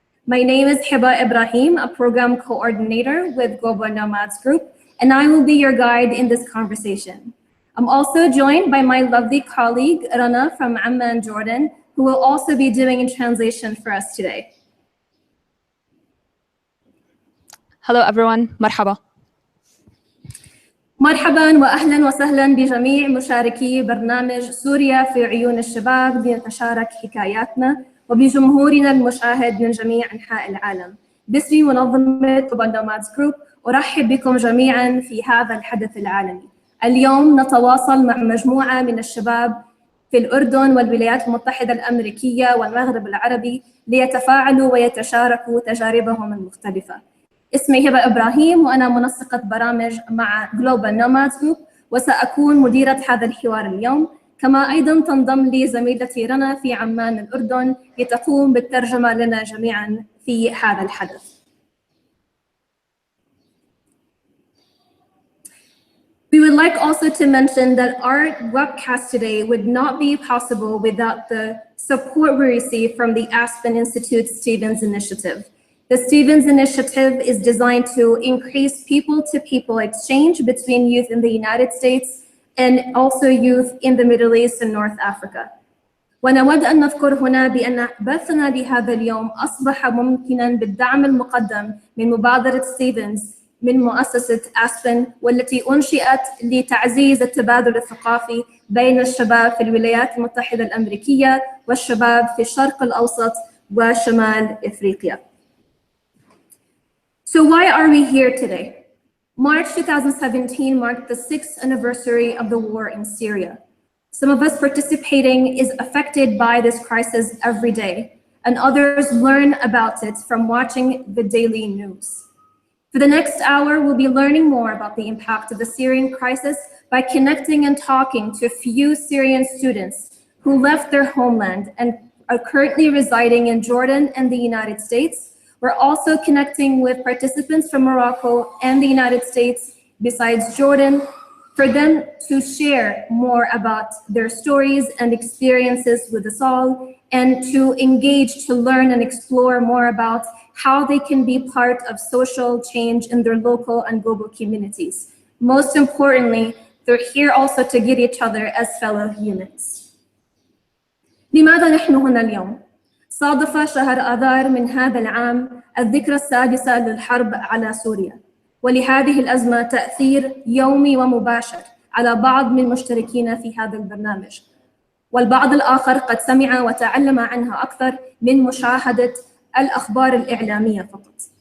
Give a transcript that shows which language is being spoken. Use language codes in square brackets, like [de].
[en] My name is Hiba Ibrahim, a program coordinator with Global Nomads Group, and I will be your guide in this conversation. I'm also joined by my lovely colleague, Rana from Amman, Jordan, who will also be doing a translation for us today. Hello everyone, [ar] مرحبا. مرحبا واهلا وسهلا بجميع مشاركي برنامج سوريا في عيون الشباب لنتشارك حكاياتنا وبجمهورنا المشاهد من جميع انحاء العالم. باسم منظمة Global Nomads Group ارحب بكم جميعا في هذا الحدث العالمي. اليوم نتواصل مع مجموعة من الشباب في الأردن والولايات المتحدة الأمريكية والمغرب العربي ليتفاعلوا ويتشاركوا تجاربهم المختلفة. اسمي هبة إبراهيم وأنا منسقة برامج مع Global Nomads Group وسأكون مديرة هذا الحوار اليوم، كما أيضاً تنضم لي زميلتي رنا في عمان الأردن لتقوم بالترجمة لنا جميعاً في هذا الحدث. [en] We would like also to mention that our webcast today would not be possible without the support we receive from the Aspen Institute Stevens Initiative. The Stevens Initiative is designed to increase people-to-people exchange between youth in the United States and also youth in the Middle East and North Africa. [ar] ونود أن نذكر هنا بأن بثنا لهذا اليوم أصبح ممكناً بالدعم المقدم من مبادرة ستيفنز من مؤسسة أسبن، والتي أنشئت لتعزيز التبادل الثقافي بين الشباب في الولايات المتحدة الأمريكية والشباب في الشرق الأوسط وشمال إفريقيا. [en] So why are we here today? March 2017 marked the 6th anniversary of the war in Syria. Some of us participating is affected by this crisis every day, and others learn about it from watching the daily news. For the next hour, we'll be learning more about the impact of the Syrian crisis by connecting and talking to a few Syrian students who left their homeland and are currently residing in Jordan and the United States. We're also connecting with participants from Morocco and the United States, besides Jordan, for them to share more about their stories and experiences with us all, and to engage, to learn and explore more about how they can be part of social change in their local and global communities. Most importantly, they're here also to get each other as fellow humans. [ar] لماذا نحن هنا اليوم؟ صادف شهر آذار من هذا العام الذكرى السادسة للحرب على سوريا، ولهذه الأزمة تأثير يومي ومباشر على بعض من المشتركين في هذا البرنامج، والبعض الآخر قد سمع وتعلم عنها أكثر من مشاهدة الأخبار الإعلامية فقط.